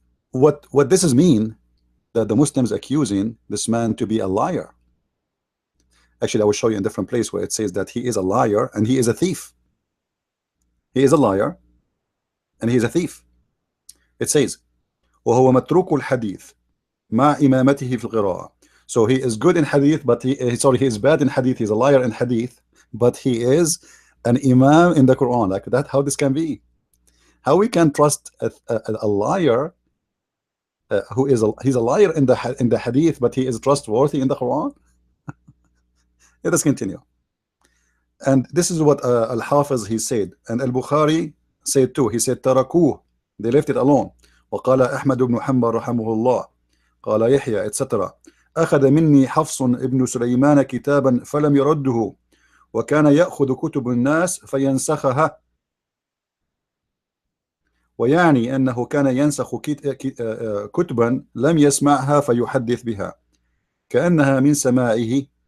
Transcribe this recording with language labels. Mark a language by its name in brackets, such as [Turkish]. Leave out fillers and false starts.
[English] What this is mean that the Muslims accusing this man to be a liar. Actually, I will show you in a different place where it says that he is a liar and he is a thief. He is a liar and he is a thief. It says [Arabic] وهو متروك الحديث مع إمامته في القراءة. [English] So he is good in hadith, but he is bad in hadith. He's a liar in hadith, but he is an imam in the Quran. Like that, how this can be? How we can trust a liar he's a liar in the hadith, but he is trustworthy in the Quran? Let us continue. And this is what Al-Hafiz he said, and Al-Bukhari said too. He said تركوه, they left it alone. [Arabic] وقال أحمد بن حنبل رحمه الله قال يحيى etc. أخذ مني حفص ابن سليمان كتابا فلم يرده وكان يأخذ كتب الناس فينسخها. ويعني أنه كان ينسخ كتبا لم يسمعها فيحدث بها كأنها من سماعه.